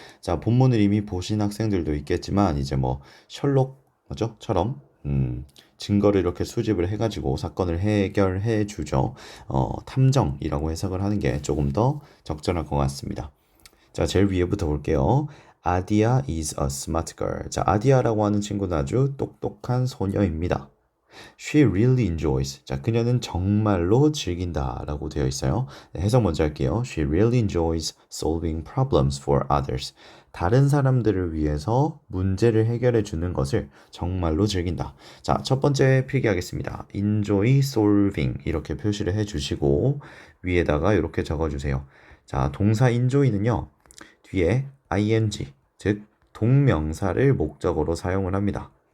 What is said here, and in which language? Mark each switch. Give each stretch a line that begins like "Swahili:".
Korean: 자, 본문을 이미 보신 학생들도 있겠지만 이제 뭐 셜록 뭐죠? 처럼 증거를 이렇게 수집을 해가지고 사건을 해결해 주죠. 탐정이라고 해석을 하는 게 조금 더 적절할 것 같습니다. 자, 제일 위에부터 볼게요.
English: 아디아 is a smart girl.
Korean: 자, 아디아라고 하는 친구는 아주 똑똑한 소녀입니다.
English: She really enjoys.
Korean: 자, 그녀는 정말로 즐긴다라고 되어 있어요. 네, 해석 먼저 할게요.
English: She really enjoys solving problems for others.
Korean: 다른 사람들을 위해서 문제를 해결해 주는 것을 정말로 즐긴다. 자, 첫 번째 필기하겠습니다.
English: enjoy solving
Korean: 이렇게 표시를 해 주시고 위에다가 이렇게 적어 주세요. 자, 동사 enjoy는요. 뒤에 ing, 즉 동명사를 목적어로 사용을 합니다.